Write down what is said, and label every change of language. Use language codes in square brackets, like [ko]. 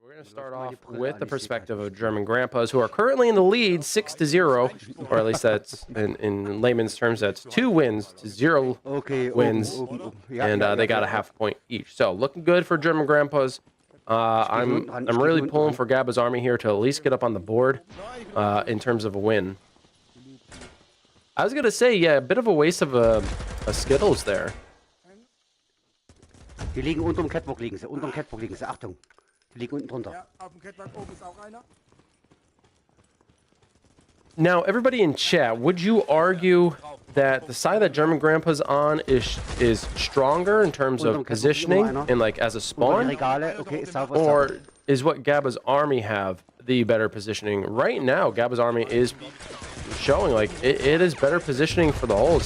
[en] We're going to start off with the perspective of German Grandpas, who are currently in the lead 6-0, or at least that's in layman's terms, that's 2 wins to 0 wins, and they got a half point each. So looking good for German Grandpas. I'm really pulling for Gabba's Army here to at least get up on the board in terms of a win. I was going to say, yeah, a bit of a waste of a Skittles there. [de] Die liegen unterm Catwalk liegen sie, unterm Catwalk liegen sie, Achtung. Die liegen unten drunter. Ja, auf dem Catwalk oben ist auch einer. [en] Now, everybody in chat, would you argue that the side that German Grandpa's on is stronger in terms of positioning and as a spawn? Or is what Gabba's Army have the better positioning? Right now, Gabba's Army is showing it is better positioning for the holds.